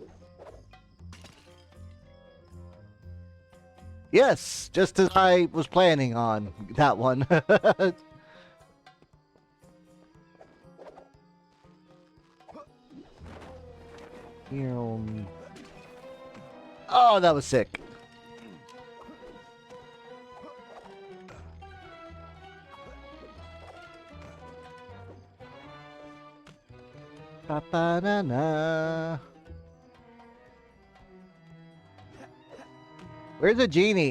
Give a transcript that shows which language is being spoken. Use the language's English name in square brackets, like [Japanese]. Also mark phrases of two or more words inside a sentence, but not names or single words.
[English] Yes! Just as I was planning on that one. Oh, that was sick. Ba-ba-na-na. Where's the genie?